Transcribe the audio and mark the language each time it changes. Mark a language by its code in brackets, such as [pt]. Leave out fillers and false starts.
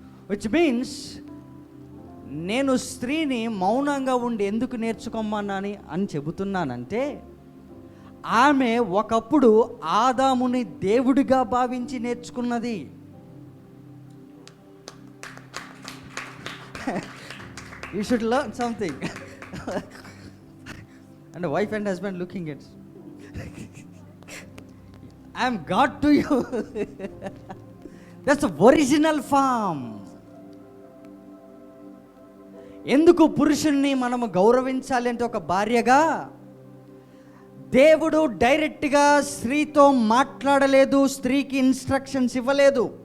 [en] which means [te] నేను స్త్రీని మౌనంగా ఉండి ఎందుకు నేర్చుకోమన్నాని అని చెబుతున్నానంటే, ఆమె ఒకప్పుడు ఆదాముని దేవుడిగా భావించి నేర్చుకున్నది. [en] You should learn something. And wife and husband looking at, I am God to you. That's the original form. [te] ఎందుకు పురుషుణ్ణి మనము గౌరవించాలి అంటే, ఒక భార్యగా దేవుడు డైరెక్ట్గా స్త్రీతో మాట్లాడలేదు, స్త్రీకి ఇన్స్ట్రక్షన్స్ ఇవ్వలేదు.